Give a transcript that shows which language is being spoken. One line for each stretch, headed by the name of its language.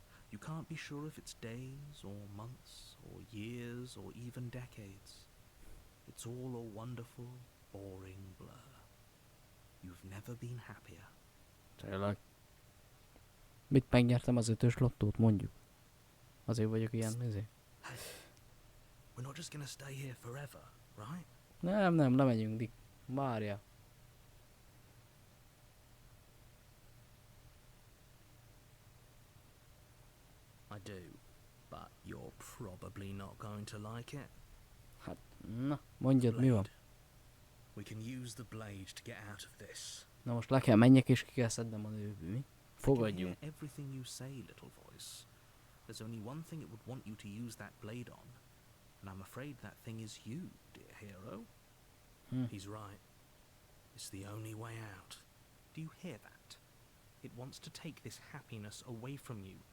English: You can't be sure if it's days or months or years or even decades. It's all a wonderful, boring blur. You've never been happier.
Hungarian: Tényleg. Mit megnyertem az 5-ös lottót, mondjuk? Azért vagyok ilyen, nézé.
English: Hey, we're not just gonna stay here forever, right?
Hungarian: Nem megyünk, Dick. Várja.
English: I do, but you're probably not going to like it.
Hungarian: Hát, na, mondjad, mi van?
English: Blade. We can use the blade to get out of this.
Hungarian: Na most le kell menjek és ki kell szednem a nőből, mi?
English: I can
Hungarian: Fogadjunk.
English: hear everything you say, little voice. There's only one thing it would want you to use that blade on, and I'm afraid that thing is you, dear hero. He's right. It's the only way out. Do you hear that? It wants to take this happiness away from you.